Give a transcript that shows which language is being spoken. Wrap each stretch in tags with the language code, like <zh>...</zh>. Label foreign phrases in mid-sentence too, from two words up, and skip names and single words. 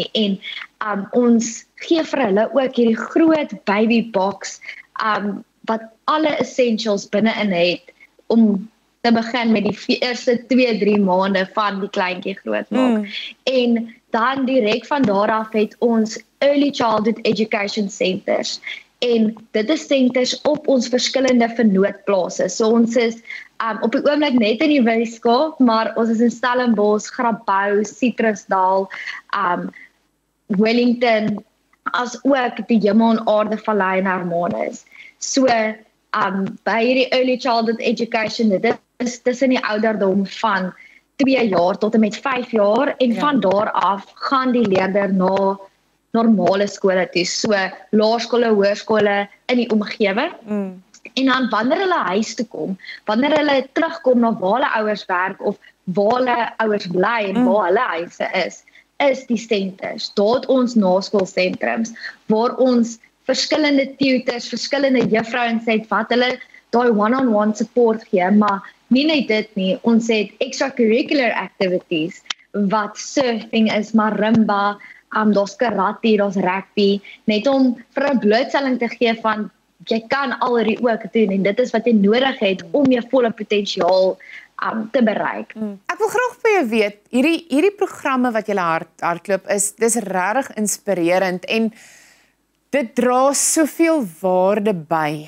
<af>En ons gee vir hulle ook hierdie groot</af> <en>baby box</en> <af>wat alle essentials binne-in het om te begin met die eerste 2-3 maande van die kleintjie groot maak. En dan direk van daar af het ons</af> <en>early childhood education centers.</en> <af>En dit is centers op ons verskillende vennootplase. So ons is op die oomblik net in die Wes-Kaap, maar ons is in Stellenbosch, Grabouw, Citrusdal, Wellington, as ook die Hemel en Aarde Vallei en Hermanus. So by hierdie</af> <en>early childhood education,</en> <af>dit is tussen die ouderdom van 2 jaar tot en met 5 jaar en van daar af gaan die leerder na normale skole toe, so laerskole, hoërskole in die omgewing. En dan wanneer hulle huis toe kom, wanneer hulle terugkom na waar hulle ouers werk of waar hulle ouers bly en waar hulle huise is die centers. Daar het ons naskoolsentrums waar ons verskillende tutors, verskillende juffrouens het wat hulle daai</af> <en>one-on-one support</en> <af>gee, maar nie net dit nie, ons het</af> <en>extracurricular activities</en> <af>wat surfing is, marimba, daar's karate, daar's rugby, net om vir 'n blootstelling te gee van jy kan al hierdie ook doen en dit is wat jy nodig het om jou volle potensiaal te bereik. Ek wil graag by jou weet, hierdie programme wat julle hardloop dis regtig inspirerend en dit dra soveel waarde by.</af>